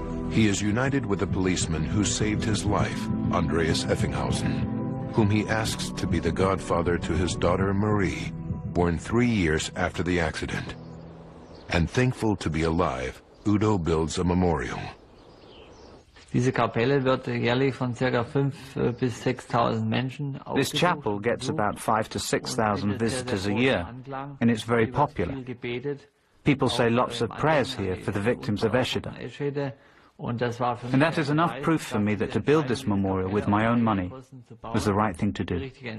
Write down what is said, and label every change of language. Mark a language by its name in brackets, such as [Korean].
[English] He is united with a policeman who saved his life, Andreas Effenhausen, whom he asks to be the godfather to his daughter Marie, born 3 years after the accident. And thankful to be alive, Udo builds a memorial. [German] Diese Kapelle wird jährlich von ca. 5.000 bis 6.000 Menschen. [English] This chapel gets about 5,000 to 6,000 visitors a year, and it's very popular. People say lots of prayers here for the victims of Esheda. And that is enough proof for me that to build this memorial with my own money was the right thing to do.